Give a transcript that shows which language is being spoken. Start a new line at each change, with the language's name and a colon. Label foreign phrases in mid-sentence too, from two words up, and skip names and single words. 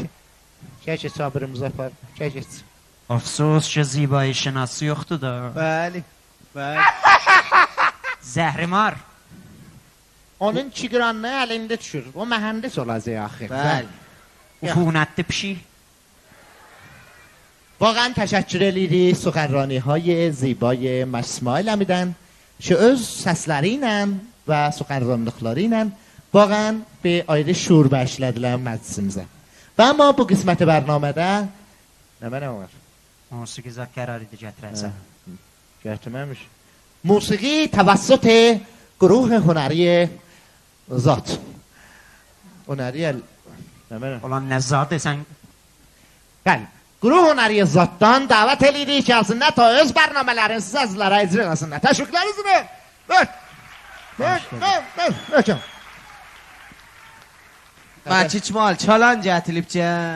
Azerbaijani: Keç sabırımızı apar, keç. Afsus ki, zibai şinası yoxdur da. Bəli. Zəhrimar. Onun çigranlığı əlində düşür. O mühəndis olacaq axı. Bəli. Ufunətli pişik.
Persian: واقعا تشکر
Azerbaijani: edirik
Persian: سخنرانی های زیبای
Azerbaijani: Məşəd İsmail əmidən ki öz səsləri ilə və سخنرانlıqları ilə واقعا bir ayrı şuur bəxşlədilər məclisimizə. Və amma bu qisməti bərnamədə nə var? Musiqi zat qərar idi gətirəsən. Gətirməmiş.
Persian: موسیقی توسط گروه هنری ذات. هنری
Azerbaijani: Olan nə zat desən? Bəli. Guru Hunari Zatdan davet edirik ki alsınlar ta öz bərnamələrini siz azlara icra eləsinlər. Təşviqlərinizdir. Ver. Məçiçmal çalan gətiribcən.